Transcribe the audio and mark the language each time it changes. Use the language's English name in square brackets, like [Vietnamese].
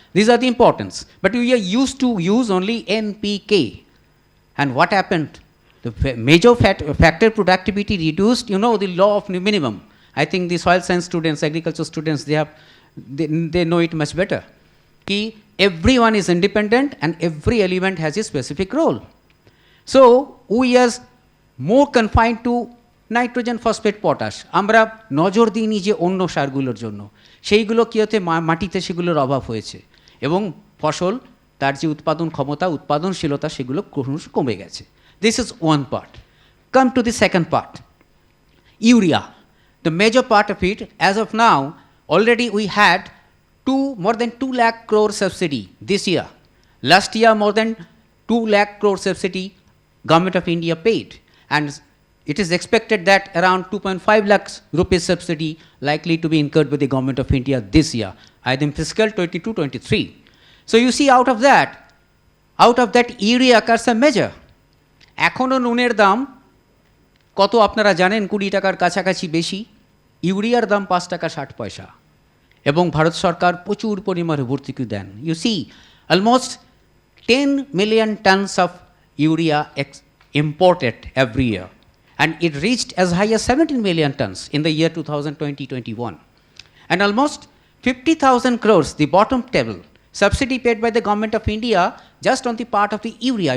[English] These are the importance. But we are used to use only NPK. And what happened? The major factor productivity reduced, the law of minimum. I think the soil science students, agriculture students, they know it much better. Everyone is independent and every element has a specific role. So, we are more confined to [Bangla] nitrogen phosphate potash আমরা নজর দিইনি যে অন্য সারগুলোর জন্য, সেইগুলো কী হতে মাটিতে সেগুলোর অভাব হয়েছে এবং ফসল তার যে উৎপাদন ক্ষমতা উৎপাদনশীলতা সেগুলো ক্রমশ কমে গেছে। [English] This is one part. Come to the second part, urea, the major part of it. As of now, already we had more than 2 lakh crore subsidy this year. Last year, more than 2 lakh crore subsidy Government of India paid, and it is expected that around 2.5 lakhs rupees subsidy likely to be incurred by the Government of India this year, either in fiscal 22-23. So you see, out of that urea occurs a measure. [Bangla] এখনো নুনের দাম কত আপনারা জানেন? 20 টাকার কাছাকাছি বেশি। ইউরিয়ার দাম 5 টাকা 60 পয়সা। এবং ভারত সরকার প্রচুর পরিমাণে ভর্তুকি দেন। [English] You see almost 10 million tons of urea imported every year, and it reached as high as 17 million tons in the year 2020-21. And almost 50,000 crores, the bottom table, subsidy paid by the government of India just on the part of the urea.